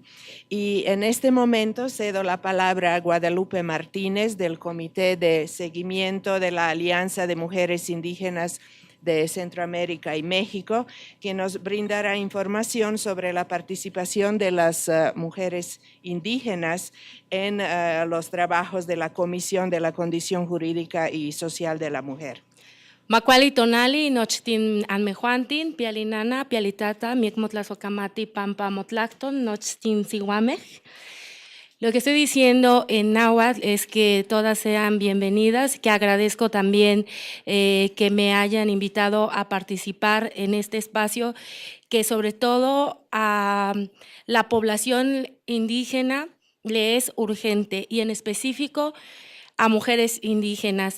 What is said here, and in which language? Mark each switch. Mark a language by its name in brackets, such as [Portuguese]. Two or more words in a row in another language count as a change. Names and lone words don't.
[Spanish] Y en este momento cedo la palabra a Guadalupe Martínez del Comité de Seguimiento de la Alianza de Mujeres Indígenas de Centroamérica y México, que nos brindará información sobre la participación de las mujeres indígenas en los trabajos de la Comisión de la Condición Jurídica y Social de la Mujer. [Nahuatl languages] Macuali tonali nochtin anmejuantin, pialinana, pialitata, miekmotlasokamati, pampa motlacton, nochtin siwamej. [Spanish] Lo que estoy diciendo en náhuatl es que todas sean bienvenidas, que agradezco también que me hayan invitado a participar en este espacio, que sobre todo a la población indígena le es urgente y en específico a mujeres indígenas.